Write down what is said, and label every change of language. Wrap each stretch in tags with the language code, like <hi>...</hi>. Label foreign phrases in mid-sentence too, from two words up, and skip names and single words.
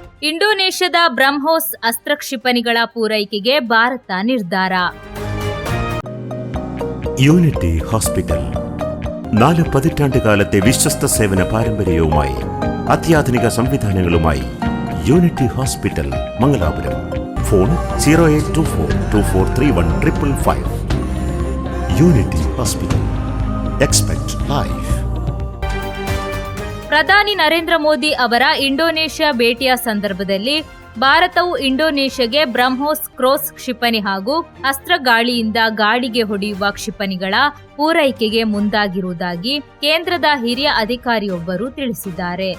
<kn>ಇಂಡೋನೇಷ್ಯಾದ ಬ್ರಹ್ಮೋಸ್ ಅಸ್ತ್ರ ಕ್ಷಿಪಣಿಗಳ ಪೂರೈಕೆಗೆ ಭಾರತ ನಿರ್ಧಾರ.</kn> <ml>യൂണിറ്റി ഹോസ്പിറ്റൽ 4 പതിറ്റാണ്ടുകാലത്തെ വിശ്വസ്ത സേവന പാരമ്പര്യവുമായി അത്യാധുനിക സംവിധാനങ്ങളുമായി യൂണിറ്റി ഹോസ്പിറ്റൽ മംഗലാപുരം. ഫോൺ 0824243155. യൂണിറ്റി ഹോസ്പിറ്റൽ.</ml> <en>expect life.</en> <kn>ಪ್ರಧಾನಿ ನರೇಂದ್ರ ಮೋದಿ ಅವರ ಇಂಡೋನೇಷ್ಯಾ ಭೇಟಿಯ ಸಂದರ್ಭದಲ್ಲಿ ಭಾರತವು ಇಂಡೋನೇಷ್ಯಾಗೆ ಬ್ರಹ್ಮೋಸ್ ಕ್ರೋಸ್ ಕ್ಷಿಪಣಿ ಹಾಗೂ ಅಸ್ತ್ರ ಗಾಳಿಯಿಂದ ಗಾಳಿಗೆ ಹೊಡೆಯುವ ಕ್ಷಿಪಣಿಗಳ ಪೂರೈಕೆಗೆ ಮುಂದಾಗಿರುವುದಾಗಿ ಕೇಂದ್ರದ ಹಿರಿಯ ಅಧಿಕಾರಿಯೊಬ್ಬರು ತಿಳಿಸಿದ್ದಾರೆ.</kn>